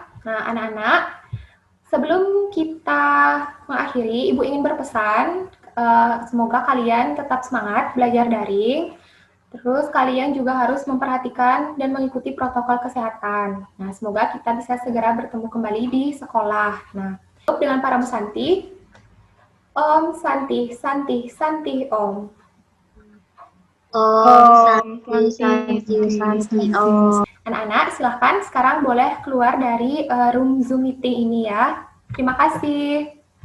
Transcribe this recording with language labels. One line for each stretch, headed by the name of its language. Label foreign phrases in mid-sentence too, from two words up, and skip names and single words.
Indonesian: Nah, anak-anak, sebelum kita mengakhiri, Ibu ingin berpesan, semoga kalian tetap semangat belajar daring. Terus kalian juga harus memperhatikan dan mengikuti protokol kesehatan. Nah, semoga kita bisa segera bertemu kembali di sekolah. Nah, dengan para musanti,
Sanskrit: Om Santi, Santi, Santi, Om. Om Santi, Om.
Indonesian: Anak-anak, silahkan sekarang boleh keluar dari room Zoom meeting ini ya. Terima kasih.